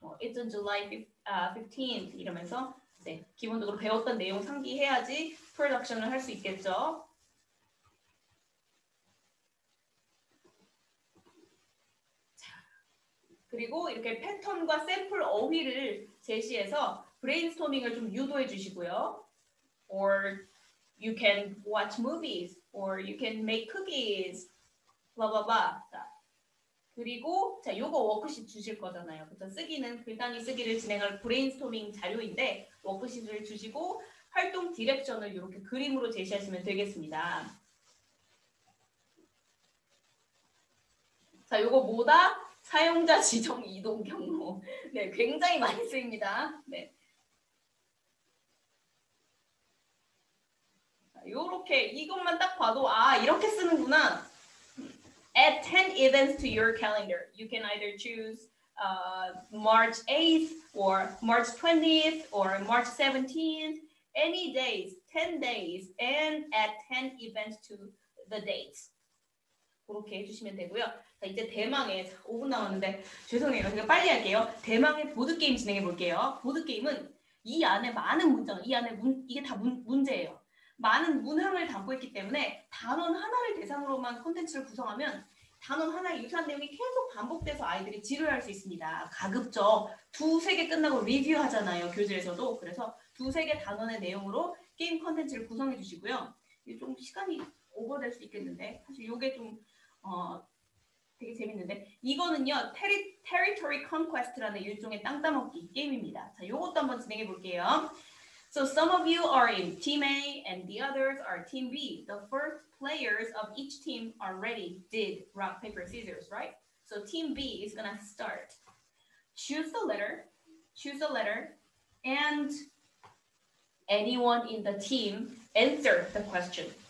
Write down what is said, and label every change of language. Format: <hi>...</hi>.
<en>It's on July 15th</en> <ko>이러면서 네, 기본적으로 배웠던 내용 상기해야지 프로덕션을 할 수 있겠죠. 그리고 이렇게 패턴과 샘플 어휘를 제시해서 브레인스토밍을 좀 유도해 주시고요.</ko> <en>Or you can watch movies, or you can make cookies, blah blah blah.</en> <ko>자, 그리고 자, 요거 워크시트 주실 거잖아요. 그래서 쓰기는 글단위 쓰기를 진행할 브레인스토밍 자료인데 워크시트를 주시고 활동 디렉션을 이렇게 그림으로 제시하시면 되겠습니다. 자, 요거 뭐다? 사용자 지정 이동 경로. 네, 굉장히 많이 쓰입니다. 네. 요렇게 이것만 딱 봐도 이렇게 쓰는구나.</ko> <en>Add 10 events to your calendar. You can either choose March 8th or March 20th or March 17th, any days, 10 days, and add 10 events to the dates.</en> <ko>그렇게 해주시면 되고요. 자, 이제 대망의 5분 남았는데 죄송해요. 제가 빨리 할게요. 대망의 보드게임 진행해 볼게요. 보드게임은 이 안에 많은 문장, 이 안에 이게 다 문제예요. 많은 문항을 담고 있기 때문에 단원 하나를 대상으로만 콘텐츠를 구성하면 단원 하나의 유사한 내용이 계속 반복돼서 아이들이 지루할 수 있습니다. 가급적 2-3개 끝나고 리뷰하잖아요. 교재에서도. 그래서 2-3개 단원의 내용으로 게임 콘텐츠를 구성해 주시고요. 이게 좀 시간이 오버될 수 있겠는데 사실 이게 좀 되게 재밌는데 이거는요. Territory Conquest라는 일종의 땅 따먹기 게임입니다. 자, 요것도 한번 진행해 볼게요.</ko> <en>So some of you are in Team A and the others are Team B. The first players of each team already did rock, paper, scissors, right? So Team B is gonna start. Choose the letter, and anyone in the team answer the question.</en>